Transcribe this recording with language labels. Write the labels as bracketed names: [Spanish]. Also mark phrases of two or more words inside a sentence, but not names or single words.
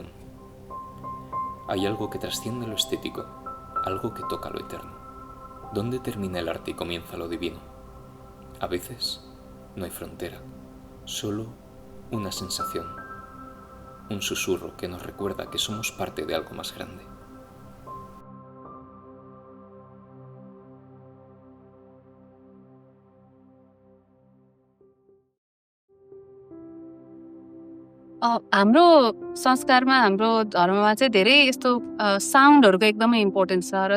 [Spanish] Hay algo que trasciende lo estético, algo que toca lo eterno. ¿Dónde termina el arte y comienza lo divino? A veces no hay frontera, solo una sensación, un susurro que nos recuerda que somos parte de algo más grande. [Nepali] हाम्रो संस्कारमा हाम्रो धर्ममा चाहिँ धेरै यस्तो साउन्डहरूको एकदमै इम्पोर्टेन्स छ र